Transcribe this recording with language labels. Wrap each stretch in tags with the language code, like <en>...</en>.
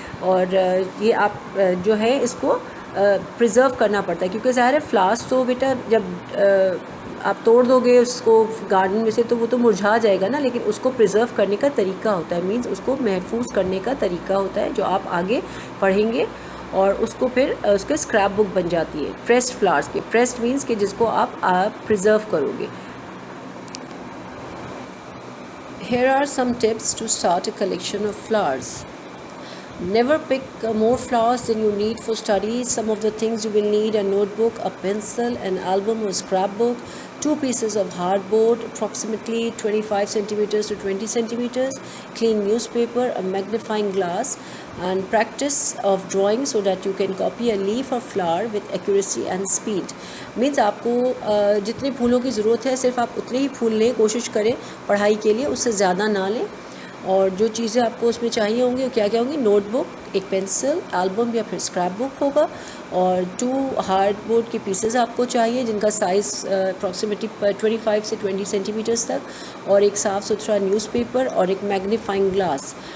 <ur>اور یہ آپ جو ہے اس کو پریزرو کرنا پڑتا ہے, کیونکہ ظاہر ہے فلاورس تو بیٹا جب آپ توڑ دو گے اس کو گارڈن میں سے تو وہ تو مرجھا جائے گا نا, لیکن اس کو پریزرو کرنے کا طریقہ ہوتا ہے, مینس اس کو محفوظ کرنے کا طریقہ ہوتا ہے, جو آپ آگے پڑھیں گے. اور اس کو پھر اس کے اسکریپ بک بن جاتی ہے پریسڈ فلاورس کے. پریسڈ مینس کہ جس کو آپ پریزرو کرو گے.</ur> <en>Here are some tips to start a collection of flowers. Never pick more flowers than you need for studies. Some of the things you will need: a notebook, a pencil, an album or scrapbook, 2 pieces of hardboard approximately 25 centimeters to 20 centimeters, clean newspaper, a magnifying glass, and practice of drawing so that you can copy a leaf or flower with accuracy and speed.</en> <ur>Means آپ کو جتنے پھولوں کی ضرورت ہے صرف آپ اتنے ہی پھول لیں, کوشش کریں پڑھائی کے لیے, اس سے زیادہ نہ لیں. اور جو چیزیں آپ کو اس میں چاہیے ہوں گی وہ کیا کیا ہوں گی: نوٹ بک, ایک پینسل, البم یا پھر اسکریپ بک ہوگا, اور 2 ہارڈ بورڈ کے پیسز آپ کو چاہیے جن کا سائز اپروکسیمیٹلی 25 سے 20 سینٹی میٹرز تک, اور ایک صاف ستھرا نیوز پیپر, اور ایک میگنیفائنگ گلاس.</ur>